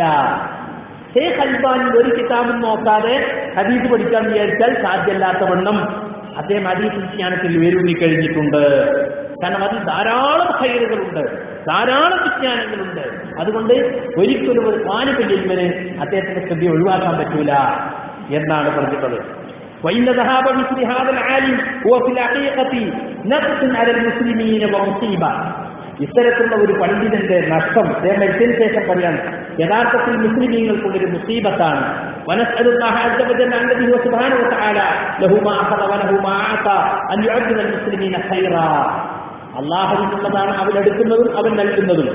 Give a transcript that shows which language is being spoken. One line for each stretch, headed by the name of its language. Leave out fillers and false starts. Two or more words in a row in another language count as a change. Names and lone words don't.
Malayalam: ഷെയ്ഖ് അൽബാനി ഒരു കിതാബും നോക്കാതെ ഹദീസ് പഠിക്കാൻ വിചാരിച്ചാൽ സാധ്യമല്ലാത്തവണ്ണം അദ്ദേഹം ഹദീസ് വിജ്ഞാനത്തിൽ വേരൂന്നി കഴിഞ്ഞിട്ടുണ്ട്. കാരണം അതിൽ ധാരാളം ഖൈറുകളുണ്ട്, ധാരാളം വിജ്ഞാനങ്ങളുണ്ട്. അതുകൊണ്ട് ഒരിക്കലും ഒരു
Arabic: طالب العلم
Malayalam: അദ്ദേഹത്തിന്റെ കൃതി ഒഴിവാക്കാൻ പറ്റൂല എന്നാണ് പറഞ്ഞിട്ടുള്ളത്.
Arabic: وإن ذهاب مثل هذا العالم هو في الحقيقة نقص على المسلمين ومصيبة.
Malayalam: ഇത്തരത്തിലുള്ള ഒരു പണ്ഡിതന്റെ നഷ്ടം മരിച്ചതിന് ശേഷം പറയാൻ യഥാർത്ഥത്തിൽ മുസ്ലിമീങ്ങൾക്കുള്ളൊരു മുസീബത്താണ്. അള്ളാഹുവിനുള്ളതാണ് അവൻ എടുക്കുന്നതും അവൻ നൽകുന്നതും.